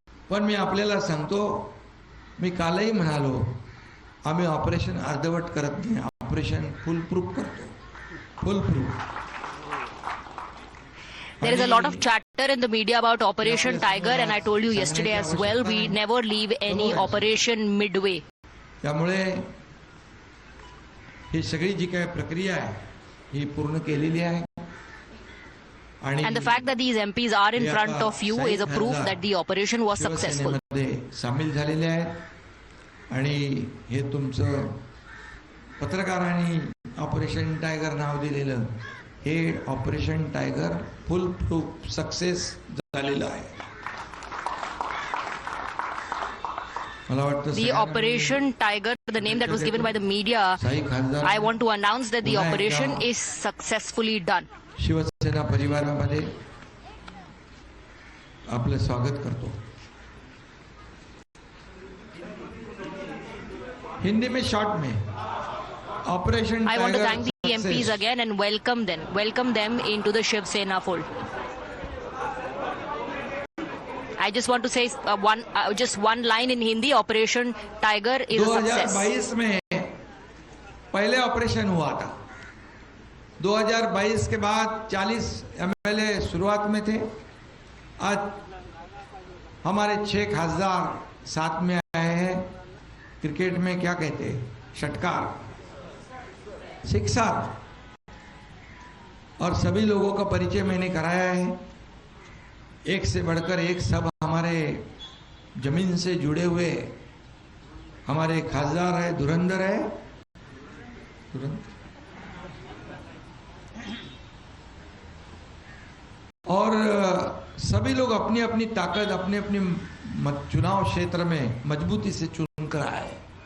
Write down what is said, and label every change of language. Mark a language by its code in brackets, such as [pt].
[mr] पण मी आपल्याला सांगतो, मी कालही म्हणालो, आम्ही ऑपरेशन अर्धवट करत नाही, ऑपरेशन फुल प्रूफ करतो, फुल proof. [en] There is a lot of chatter in the media about Operation Tiger, and I told you yesterday as well, we never leave any operation midway. [mr] त्यामुळे ही सगळी जी काही प्रक्रिया आहे ही पूर्ण केलेली आहे. [en] And the fact that these MPs are in front of you is a proof that the operation was successful. [mr] सामील झालेले आहेत. आणि हे तुमचं पत्रकारांनी ऑपरेशन टायगर नाव दिलेलं हे ऑपरेशन टायगर फुल प्रूफ सक्सेस झालेलं आहे. मला वाटतं [en] The Operation Tiger, the name that was given by the media, I want to announce that the operation is successfully done. [mr] Shiv Sena परिवारामध्ये आपलं स्वागत करतो. [hi] हिंदी में शॉर्ट में operation [en] I want to thank the MPs again and welcome them into the Shiv Sena fold. I just want to say just one line in Hindi. Operation Tiger is a success. [hi] 2022 में पहले operation हुआ था. 2022 के बाद 40 MLA शुरुआत में थे. आज हमारे 6 खासदार साथ में आए हैं. क्रिकेट में क्या कहते हैं, षटकार, सिक्सर. और सभी लोगों का परिचय मैंने कराया है. एक से बढ़कर एक सब हमारे जमीन से जुड़े हुए हमारे खासदार है, धुरंधर है, और सभी लोग अपनी अपनी ताकत अपने अपने चुनाव क्षेत्र में मजबूती से चुन कर आए.